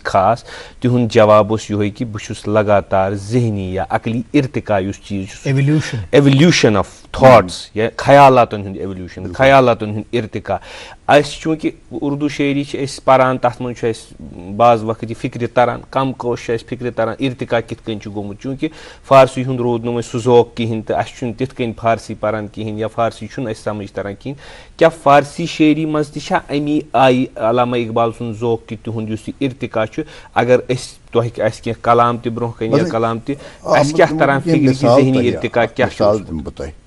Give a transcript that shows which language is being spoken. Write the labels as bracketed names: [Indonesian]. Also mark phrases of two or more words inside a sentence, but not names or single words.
[Kashmiri] خاص تِہُنٛد جواب اوس یِہوے کہِ بہٕ چھُس لگاتار ذہنی یا عقلی ارتقا یُس چیٖز چھُ [English] evolution of thoughts [Kashmiri] یا خیالاتن ہُنٛد ایولیوشن خیالاتن ہُنٛد ارتقا اَسہِ چوٗنٛکہِ اردوٗ شٲعری چھِ أسۍ پران تتھ منٛز چھُ اَسہِ بعض وقت یہِ فکرِ تران کم کوش چھُ اَسہِ فکرِ تران ارتقا کِتھ کٔنۍ چھُ گوٚمُت چوٗنٛکہِ فارسی ہُنٛد روٗد نہٕ وۄنۍ سُہ ذوق کِہینۍ تہٕ اَسہِ چھُنہٕ تِتھ کٔنۍ فارسی پران کِہینۍ یا فارسی چھُنہٕ اَسہِ سمجھ تران کِہینۍ کیٛاہ فارسی شٲعری منٛز تہِ چھا امی آیہِ علامہ اقبال سُنٛد ذوق کہِ تِہُنٛد یُس یہِ ارتقا چھُ اگر أسۍ تۄہہِ آسہِ کینٛہہ کلام تہِ برونٛہہ کَنہِ یا کلام تہِ اَسہِ کیٛاہ تران فکرِ کہِ ذہنی ارتقا کیٛاہ چھُ